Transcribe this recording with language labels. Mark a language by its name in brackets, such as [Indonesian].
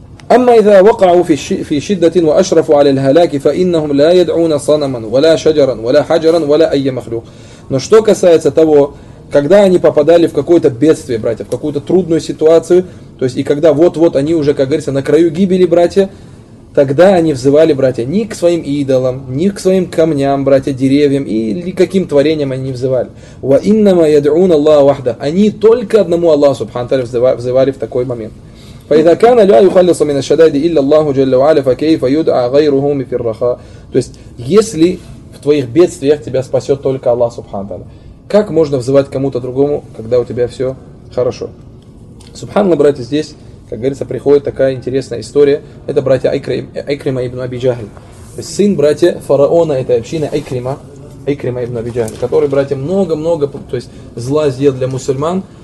[Arabic] أما إذا وقعوا في شدة وأشرفوا على الهلاك فإنهم لا يدعون صنما ولا شجرا ولا حجرا ولا أي مخلوق. [Russian] Но что касается того, когда они попадали в какое-то бедствие, братья, в какую-то трудную ситуацию, то есть и когда вот-вот они уже, как говорится, на краю гибели, братья, тогда они взывали, братья, ни к своим идолам, ни к своим камням, братья, деревьям, или каким творениям они не взывали. [Arabic] وإنما يدعون الله وحده. [Russian] Они только одному Аллаху Субхану Тааля взывали в такой момент. [Arabic] فإذا كان لا يخلص من الشدائد إلا الله جل وعلا فكيف يدعى غيره في الرخاء. [Russian] То есть если в твоих бедствиях тебя спасет только Аллах Субхану Тааля, как можно взывать кому-то другому, когда у тебя все хорошо? Субханаллах, братья, здесь, как говорится, приходит такая интересная история. Это братья Айкрима ибн Аби Джахль. То есть сын, братья, фараона этой общины Айкрима, Айкрима ибн Аби Джахль, который, братья, много-много, то есть зла сделал для мусульман.